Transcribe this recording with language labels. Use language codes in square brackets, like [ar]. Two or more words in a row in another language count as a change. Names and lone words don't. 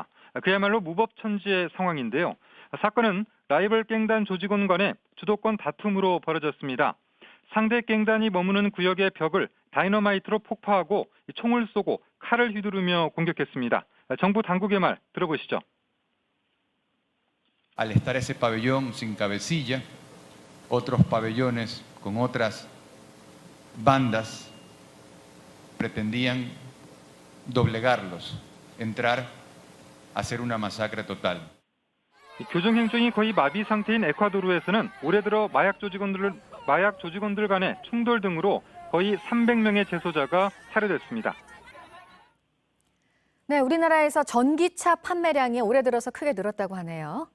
[ko] 그야말로 무법천지의 상황인데요. 사건은 라이벌 갱단 조직원 간의 주도권 다툼으로 벌어졌습니다. 상대 갱단이 머무는 구역의 벽을 다이너마이트로 폭파하고 총을 쏘고 칼을 휘두르며 공격했습니다. 정부 당국의 말 들어보시죠. [es] Al estar ese pabellón sin cabecilla, otros pabellones con otras bandas pretendían doblegarlos, entrar a hacer una masacre total. [ko] 교정 행정이 거의 마비 상태인 에콰도르에서는 올해 들어 마약 조직원들 간의 충돌 등으로 거의 300명의 재소자가 살해됐습니다. 네, 우리나라에서 전기차 판매량이 올해 들어서 크게 늘었다고 하네요.